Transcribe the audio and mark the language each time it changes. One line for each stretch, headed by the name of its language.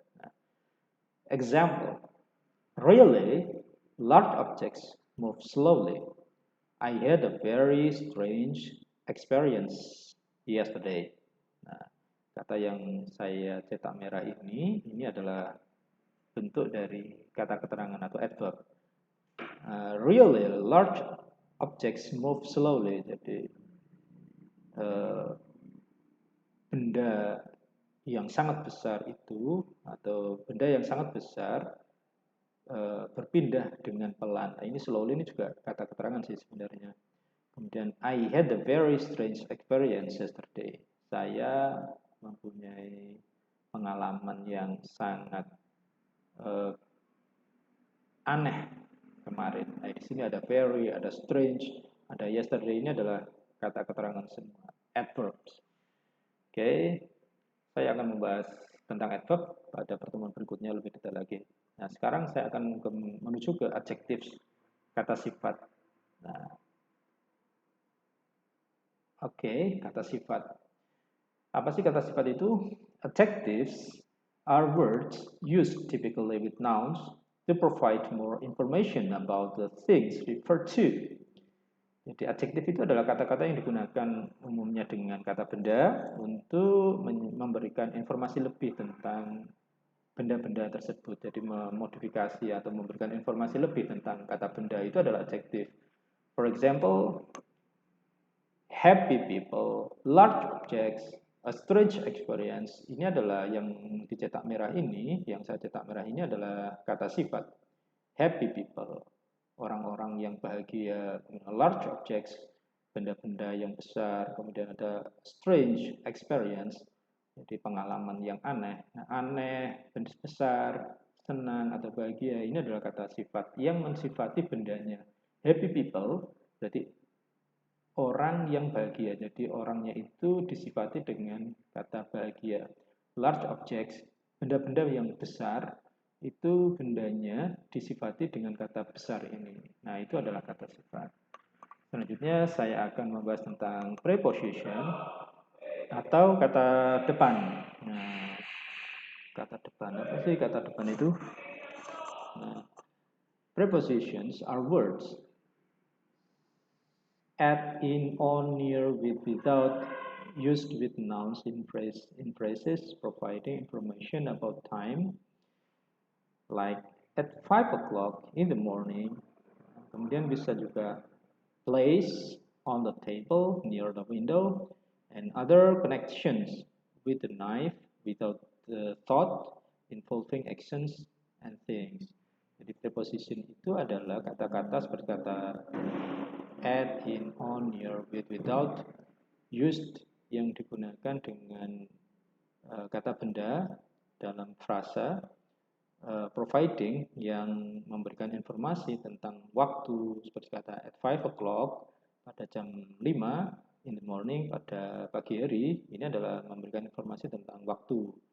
English: Nah, example, really, large objects move slowly. I had a very strange experience yesterday.
Indonesian: Nah, kata yang saya cetak merah ini adalah bentuk dari kata keterangan atau adverb.
English: Really, large objects move slowly.
Indonesian: Jadi benda yang sangat besar itu atau benda yang sangat besar berpindah dengan pelan. Nah, ini slowly ini juga kata keterangan sih sebenarnya.
English: Kemudian I had a very strange experience yesterday.
Indonesian: Saya mempunyai pengalaman yang sangat aneh kemarin. Nah, di sini ada very, ada strange, ada yesterday. Ini adalah kata keterangan semua, adverbs. Oke, saya akan membahas tentang adverb pada pertemuan berikutnya lebih detail lagi. Nah, sekarang saya akan menuju ke adjectives, kata sifat. Nah, oke, kata sifat. Apa sih kata sifat itu?
English: Adjectives are words used typically with nouns to provide more information about the things referred to.
Indonesian: Jadi adjektif itu adalah kata-kata yang digunakan umumnya dengan kata benda untuk memberikan informasi lebih tentang benda-benda tersebut. Jadi memodifikasi atau memberikan informasi lebih tentang kata benda itu adalah adjektif.
English: For example, happy people, large objects, a strange experience.
Indonesian: Ini adalah yang dicetak merah ini, yang saya cetak merah ini adalah kata sifat. Happy people, orang-orang yang bahagia, large objects, benda-benda yang besar, kemudian ada strange experience, jadi pengalaman yang aneh. Nah, aneh, besar, senang atau bahagia, ini adalah kata sifat yang mensifati bendanya. Happy people, berarti orang yang bahagia. Jadi orangnya itu disifati dengan kata bahagia. Large objects, benda-benda yang besar, itu bendanya disifati dengan kata besar ini. Nah, itu adalah kata sifat. Selanjutnya saya akan membahas tentang preposition atau kata depan. Nah, kata depan apa sih kata depan itu?
English: Nah, prepositions are words add in, on, near, with, without, used with nouns in phrases providing information about time, like at 5 o'clock in the morning. Kemudian bisa juga place on the table near the window, and other connections with the knife without the thought involving actions and things.
Indonesian: Jadi preposition itu adalah kata-kata seperti kata add, in, on, near, with, without, used yang digunakan dengan kata benda dalam frasa, providing yang memberikan informasi tentang waktu seperti kata at 5 o'clock pada jam 5 in the morning pada pagi hari, ini adalah memberikan informasi tentang waktu.